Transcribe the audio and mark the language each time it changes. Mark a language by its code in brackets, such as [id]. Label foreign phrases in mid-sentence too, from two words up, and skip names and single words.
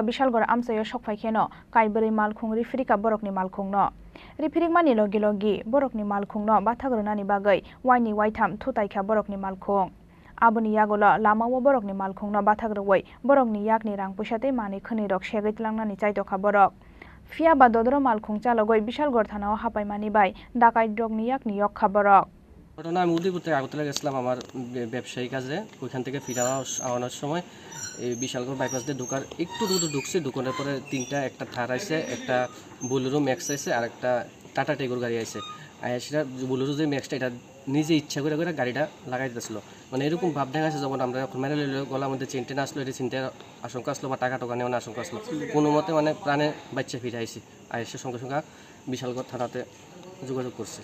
[trp] बिशालगढ़ आमसायो सकफाइखेनो काइबरै मालखुं रिफिरिका बरकनि मालखुंनो रिफिरिकमानि लगी लगी बरकनि मालखुंनो बाथाग्रोनानि बागै वाइनि वाइथाम थुताइखा बरकनि मालखुं आबनि यागोल लामावो बरकनि मालखुंनो बाथाग्रोवै बरकनि यागनि रां पैसाते मानै खनै रक सेगैतलांनानि चाइतखा बरक फियाबा दद्र मालखुं चालगै बिशालगढ़ थानाव हापाइमानि बाय डाकाइत डगनि यागनि यक्खा बरक [bn] ঘটনা আমি উদয়পুর থেকে আগরতলা গেছিলাম আমার ব্যবসায়ী কাজে ওইখান থেকে ফিরে আনার সময় এই বিশালগড় বাইপাস দিয়ে ঢোকার একটু দূর ঢুকছি ঢুকানোর পরে একটা থার আইছে একটা বোলেরো ম্যাক্স আইছে আর একটা টাটা টিগোর গাড়ি আইছে আর সেটা বোলেরো যে ম্যাক্সটা এটা নিজে ইচ্ছা করে গাড়িটা লাগাই দিতেছিল মানে এরকম ভাব দেখা যাচ্ছে যখন আমরা মেরে গলার মধ্যে চেন টেন আসলো এটা চিন্তার আশঙ্কা আসলো বা টাকা টোকা নেওয়ার আশঙ্কা আসলো কোনো মতে মানে প্রাণে বাচ্চা ফিরে আইসি আর এসে সঙ্গে সঙ্গে বিশালগড় থানাতে যোগাযোগ করছে।